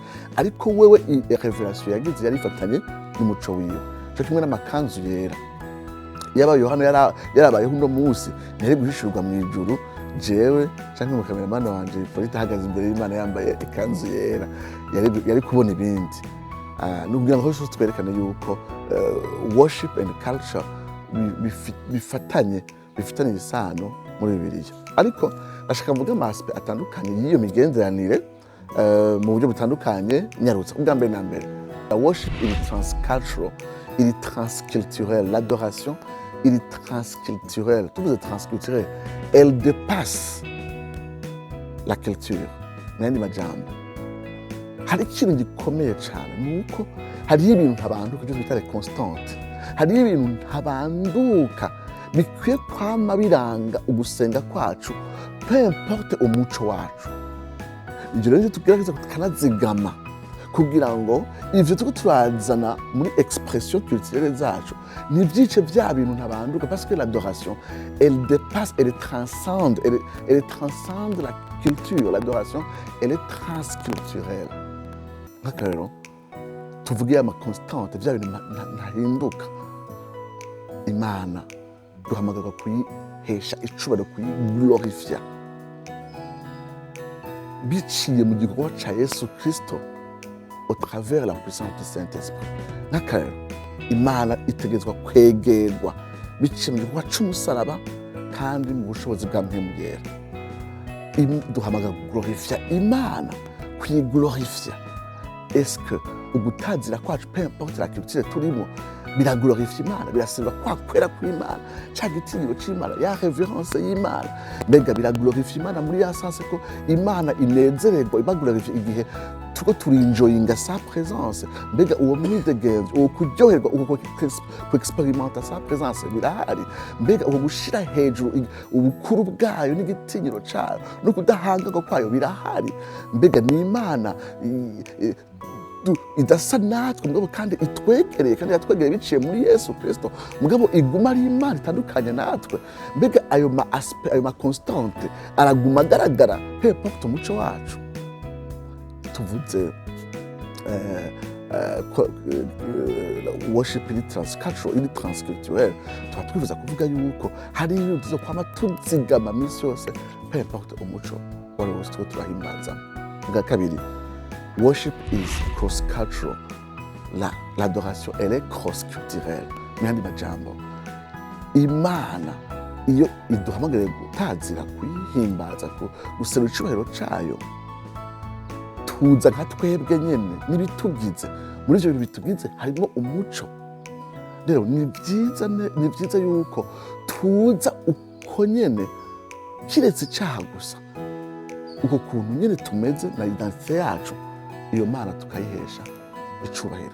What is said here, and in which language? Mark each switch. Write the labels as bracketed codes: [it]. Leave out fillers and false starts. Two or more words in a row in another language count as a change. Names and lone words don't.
[rn] Ariko wewe revelation yagize yari ifatanye n'umuco wiwe, cyo kimwe n'amakanzu yera. Yaba Yohana yarabayeho uno munsi ntiyari guhishurwa mu ijuru, jewe canke mu cameraman wanje Polite ahagaze imbere y'Imana yambaye ikanzu yera, yari kubona ibindi. Nukugira ngo hose twerekane yuko [en] worship and culture [rn] bifatanye isano muri Bibiliya. Ariko nashaka mvuga amaspe atandukanye y'iyo migenderanire mu buryo butandukanye nyarutsa. Ubwa mbere na mbere, la worship iri transcultural, iri transculturelle, l'adoration iri transculturelle. Tuvuze transculturelle, [fr] elle dépasse la culture. [rn] N'ayandi majambo, hari ikintu gikomeye cyane, nuko hariho ibintu ntabanduka, ibyo twita constante. Hariho ibintu ntabanduka bikwiye kwama biranga ugusenga kwacu [fr] peu importe [rn] umuco wacu. Ibyo rero tugerageza tukanazigama kugira ngo ivyo turiko turazana muri [fr] expression culturelle [rn] zacu nivyice vya bintu ntabanduka, [fr] parce que l'adoration elle dépasse, elle transcende, elle transcende la culture. L'adoration elle est transculturelle. [rn] Rero tuvuge ama constante vya bintu ntahinduka. Imana duhamagarirwa kuyihesha icubahiro, kuyiglorifia biciye mu gikorwa ca Yesu Kristo [fr] au travers la puissance du Saint-Esprit. [rn] N'akarero Imana itegezwa kwegerwa biciye mu gikorwa c'umusaraba kandi mu bushobozi bwa Mpwemu Yera. Duhamagara kuglorifia Imana, kuyiglorifia. Est-ce que ugutazira kwacu [fr] peu importe la culture [rn] turimo biraglorifia Imana, biraserva kwa kwera kw'Imana, ca gitinyiro c'Imana, ya reverence y'Imana, mbega biraglorifia Imana muri ya sense ko Imana inezererwa, ibaglorifia igihe turiko turinjoyinga [fr] sa présence. [rn] Mbega uwo mwidegenzo, uwo kuryoherwa, uwo kuexperimenta [fr] sa présence [rn] birahari. Mbega uwo gushira hejuru ubukuru bwayo n'igitinyiro cayo no kudahangagwa kwayo birahari. Mbega ni Imana idasa natwe mugabo kandi itwegereye, kandi yatwegereye biciye muri Yesu Kristo, mugabo iguma ari Imana itandukanye natwe. Mbega ayo ma aspect, ayo ma constante araguma agaragara [fr] peu importe [rn] umuco wacu. Tuvuze worship iri transcultural, iri transculturelle, tuba twifuza kuvuga yuko hari ibintu tuzokwama tuzigama misi yose [fr] peu importe [rn] umuco wari wose turiko turahimbaza. Bwa kabiri, [en] worship is cross-cultural. [fr] L'adoration, elle est cross-culturelle. [rn] Muyandi majambo, Imana iyo iduhamagariye gutazira, kuyihimbaza, guserura icubahiro cayo, tuza nka twebwe nyene n'ibitugize. Muri ivyo bintu bitugize harimo umuco. Rero ni vyiza yuko tuza uko nyene, kiretse icaha gusa, uko kuntu nyene tumeze na identité yacu, iyo Mana tukayihesha icubahiro.